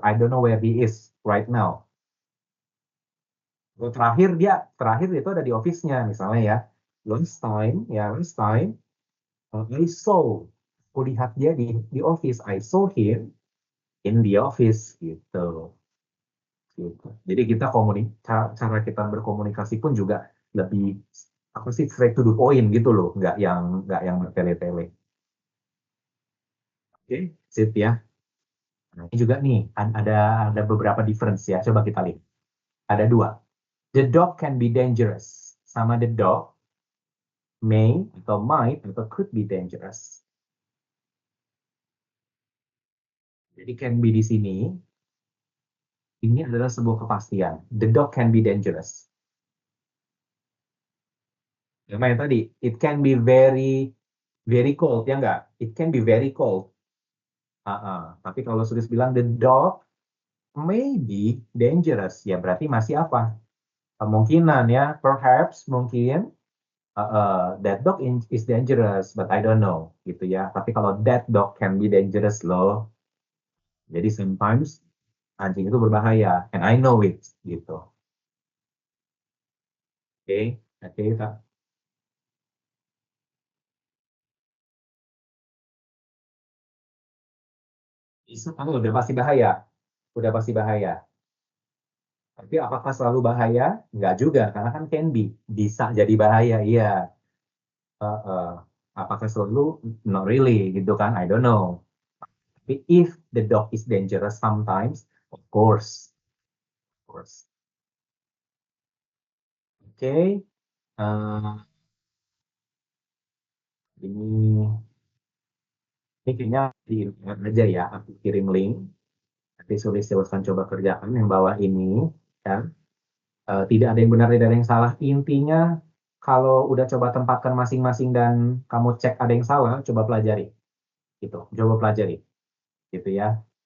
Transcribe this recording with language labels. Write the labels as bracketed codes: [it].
[en] I don't know where he is right now. [id] Lalu terakhir itu ada di office-nya misalnya ya. [en] Last time I saw, [id] aku lihat dia di office. [en] I saw him in the office gitu. [id] Gitu. Jadi kita cara kita berkomunikasi pun juga lebih apa sih [en] straight to the point [id] gitu loh, nggak yang bertele-tele. Oke, sip ya. Nah, ini juga nih ada beberapa difference ya. Coba kita lihat. Ada dua. [en] The dog can be dangerous. [id] Sama [en] the dog may atau might atau could be dangerous. [id] Jadi can be di sini ini adalah sebuah kepastian. [en] The dog can be dangerous. [id] Yang yang tadi, [en] it can be very very cold ya enggak? It can be very cold. [id] Tapi kalau sudah bilang [en] the dog may be dangerous, [id] ya berarti masih apa? Kemungkinan ya, [en] perhaps [id] mungkin [en] that dog is dangerous, but I don't know, gitu ya. [id] Tapi kalau [en] that dog can be dangerous loh, jadi sometimes [id] anjing itu berbahaya, [en] and I know it, gitu. [id] Oke, oke, Kak. Udah pasti bahaya, udah pasti bahaya. Tapi apakah selalu bahaya? Nggak juga, karena kan can be, bisa jadi bahaya, iya. Uh, uh. Apakah selalu? [en] Not really, gitu kan? I don't know. Tapi if the dog is dangerous sometimes, of course, of course. [id] Oke, ini ini kayaknya di aja ya. Aku kirim link. Nanti sulit silahkan coba kerjakan yang bawah ini, kan? Tidak ada yang benar, tidak ada yang salah. Intinya kalau udah coba tempatkan masing-masing dan kamu cek ada yang salah, coba pelajari. Gitu, coba pelajari. Gitu ya.